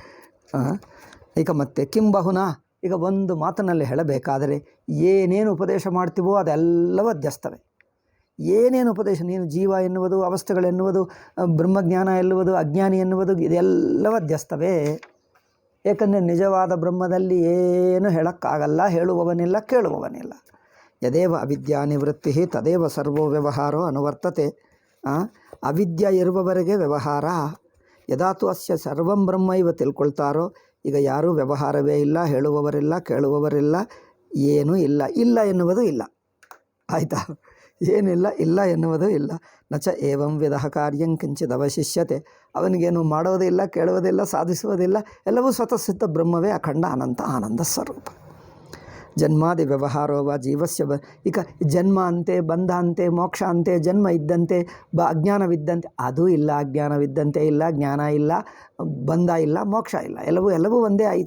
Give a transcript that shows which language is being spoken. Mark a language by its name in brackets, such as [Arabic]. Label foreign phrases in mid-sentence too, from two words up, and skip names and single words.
[Kannada] ಈಗ ಮತ್ತೆ ಕಿಂಬಹುನಾ, ಈಗ ಒಂದು ಮಾತಿನಲ್ಲಿ ಹೇಳಬೇಕಾದರೆ ಏನೇನು ಉಪದೇಶ ಮಾಡ್ತೀವೋ ಅದೆಲ್ಲವೂ ಅಧ್ಯಸ್ತವೆ. ಏನೇನು ಉಪದೇಶ, ನೀನು ಜೀವ ಎನ್ನುವುದು, ಅವಸ್ಥೆಗಳೆನ್ನುವುದು, ಬ್ರಹ್ಮಜ್ಞಾನ ಎನ್ನುವುದು, ಅಜ್ಞಾನಿ ಎನ್ನುವುದು, ಇದೆಲ್ಲವೂ ಅಧ್ಯಸ್ತವೆ. ಏಕೆಂದರೆ ನಿಜವಾದ ಬ್ರಹ್ಮದಲ್ಲಿ ಏನು ಹೇಳೋಕ್ಕಾಗಲ್ಲ, ಹೇಳುವವನಿಲ್ಲ ಕೇಳುವವನಿಲ್ಲ. [Sanskrit] ಯದೇವ ಅವಿದ್ಯಾ ನಿವೃತ್ತಿ ತದೇವ ಸರ್ವೋ ವ್ಯವಹಾರೋ ಅನುವರ್ತತೆ. [Kannada] ಅವಿದ್ಯೆ ಇರುವವರೆಗೆ ವ್ಯವಹಾರ. [Sanskrit] ಯದಾತು ಅಸ್ಯ ಸರ್ವಂ ಬ್ರಹ್ಮ ಇವ [Kannada] ತಿಳ್ಕೊಳ್ತಾರೋ, ಈಗ ಯಾರೂ ವ್ಯವಹಾರವೇ ಇಲ್ಲ, ಹೇಳುವವರಿಲ್ಲ ಕೇಳುವವರಿಲ್ಲ, ಏನೂ ಇಲ್ಲ. ಇಲ್ಲ ಎನ್ನುವುದು ಇಲ್ಲ, ಆಯಿತಾ? ಏನಿಲ್ಲ, ಇಲ್ಲ ಎನ್ನುವುದು ಇಲ್ಲ. [Sanskrit] ನಚ ಏವಂ ವಿಧಃ ಕಾರ್ಯಂ ಕಿಂಚಿತ್ ಅವಶಿಷ್ಯತೆ. [Kannada] ಅವನಿಗೇನು ಮಾಡೋದಿಲ್ಲ, ಕೇಳುವುದಿಲ್ಲ, ಸಾಧಿಸುವುದಿಲ್ಲ, ಎಲ್ಲವೂ ಸ್ವತಃ ಸಿದ್ಧ ಬ್ರಹ್ಮವೇ ಅಖಂಡ ಅನಂತ ಆನಂದ ಸ್ವರೂಪ. [Sanskrit] ಜನ್ಮಾದಿ ವ್ಯವಹಾರೋವ ಜೀವಸ್ಯ [Kannada] ಈಗ ಜನ್ಮ ಅಂತೆ, ಬಂಧ ಅಂತೆ, ಮೋಕ್ಷ ಅಂತೆ, ಜನ್ಮ ಇದ್ದಂತೆ ಅಜ್ಞಾನವಿದ್ದಂತೆ ಅದು ಇಲ್ಲ, ಅಜ್ಞಾನವಿದ್ದಂತೆ ಇಲ್ಲ, ಜ್ಞಾನ ಇಲ್ಲ, ಬಂಧ ಇಲ್ಲ, ಮೋಕ್ಷ ಇಲ್ಲ, ಎಲ್ಲವೂ ಒಂದೇ ಆಯಿತು.